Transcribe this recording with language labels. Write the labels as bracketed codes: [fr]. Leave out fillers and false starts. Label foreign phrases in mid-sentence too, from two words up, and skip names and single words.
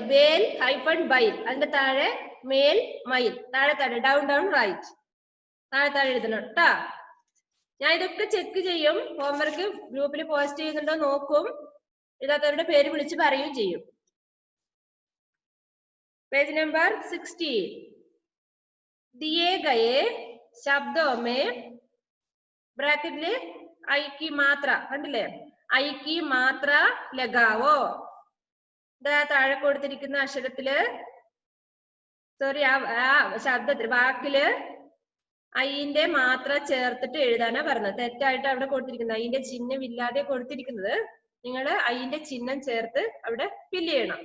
[ml] ബേൽ ഹൈഫൺ ബൈൽ, അതിന്റെ താഴെ മേൽ, മയിൽ, താഴെ താഴെ [en] down down right, [ml] താഴെ താഴെ എഴുതണം കേട്ടോ. ഞാൻ ഇതൊക്കെ ചെക്ക് ചെയ്യും. ഹോംവർക്ക് ഗ്രൂപ്പിൽ പോസ്റ്റ് ചെയ്യുന്നുണ്ടോ നോക്കും. എഴുതാത്തവരുടെ പേര് വിളിച്ച് പറയുകയും ചെയ്യും. [en] Page number 16. [hi] दिए गए शब्दों में [ml] ബ്രാക്കറ്റില് ഐ [hi] की मात्रा കണ്ടില്ലേ? ഐ की मात्रा लगाओ. [ml] താഴെ കൊടുത്തിരിക്കുന്ന അക്ഷരത്തില്, സോറി, ആ ശബ്ദത്തിൽ, വാക്കില് ഐന്റെ മാത്രം ചേർത്തിട്ട് എഴുതാനാ പറഞ്ഞത്. തെറ്റായിട്ട് അവിടെ കൊടുത്തിരിക്കുന്നത് ഐന്റെ ചിഹ്നം ഇല്ലാതെ കൊടുത്തിരിക്കുന്നത്. നിങ്ങൾ ഐന്റെ ചിഹ്നം ചേർത്ത് അവിടെ ഫില്ല് ചെയ്യണം.